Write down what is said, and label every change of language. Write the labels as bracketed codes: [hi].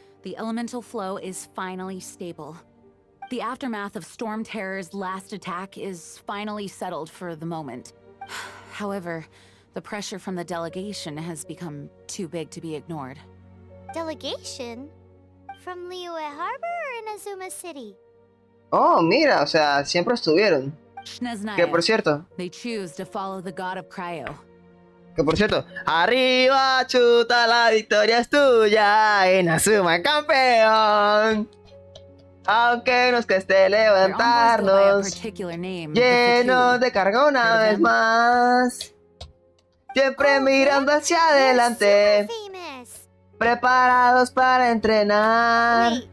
[en] The elemental flow is finally stable. The aftermath of Storm Terror's last attack is finally settled for the moment. However, the pressure from the delegation has become too big to be ignored. Delegation? From Liyue Harbor or Inazuma City? [es] Oh, mira, o sea, siempre estuvieron. Que por cierto. [en] They choose to follow the god of Cryo. [es] Que por cierto, arriba chuta, la victoria es tuya, Inazuma campeón. Aunque nos cueste levantarnos, llenos de carga una vez más, siempre mirando hacia adelante, preparados para entrenar.